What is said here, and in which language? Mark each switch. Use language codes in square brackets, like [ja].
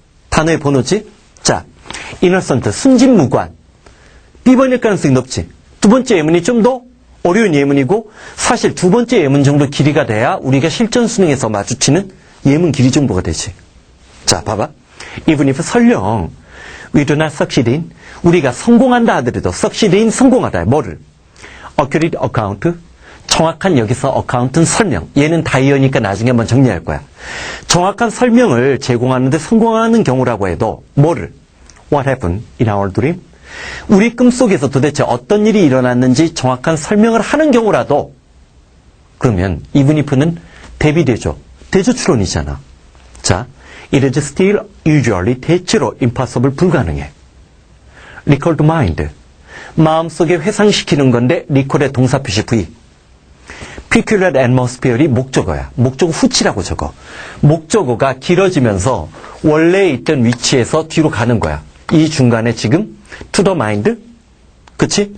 [ko] 단어의 번호지? 자, innocent, 순진무관. B번일 가능성이 높지. 두 번째 예문이 좀 더 어려운 예문이고, 사실 두 번째 예문 정도 길이가 돼야 우리가 실전 수능에서 마주치는 예문 길이 정도가 되지. 자, 봐봐. [en] Even if [ko] 설령 [en] we do not succeed in, [ko] 우리가 성공한다 하더라도 [en] succeed in [ko] 성공하다. 뭐를? [en] accurate account. [ko] 정확한 여기서 account는 설명. 얘는 다이어니까 나중에 한번 정리할 거야. 정확한 설명을 제공하는데 성공하는 경우라고 해도 뭐를? [en] What happened in our dream? [ko] 우리 꿈속에서 도대체 어떤 일이 일어났는지 정확한 설명을 하는 경우라도 그러면 [en] even if [ko] 는 대비되죠. 대조추론이잖아. [en] 자, it is still usually [ko] 대체로 [en] impossible [ko] 불가능해. [en] recall to mind. [ko] 마음속에 회상시키는 건데 recall의 동사 표시 V. [en] peculiar atmosphere [ko] 이 목적어야. 목적어 후치라고 적어. 목적어가 길어지면서 원래 있던 위치에서 뒤로 가는 거야. 이 중간에 지금 [en] to the mind, [ko] 그치?